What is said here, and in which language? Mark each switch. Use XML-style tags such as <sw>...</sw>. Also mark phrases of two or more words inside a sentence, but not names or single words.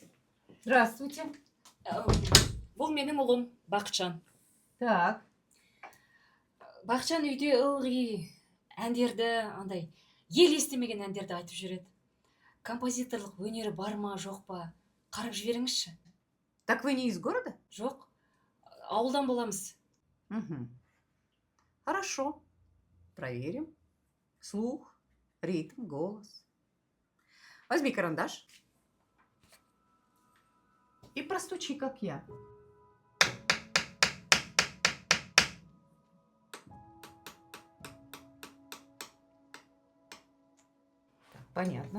<ru>Здравствуйте.</ru> <kk>Бұл менің ұлым, Бақытжан.</kk> <ru>Так.</ru> <kk>Бақытжан үйде ылғи әндерді, андай, ел естімеген әндерді айтып жүреді. Композиторлық өнері бар ма, жоқ па? Қарап жіберіңізші.</kk> <ru>Так вы не из города?</ru> <kk>Жоқ, ауылдан боламыз.</kk> <ru>Угу. Хорошо. Проверим. Слух, ритм, голос. Возьми карандаш и простучи, как я. Так, понятно.</ru>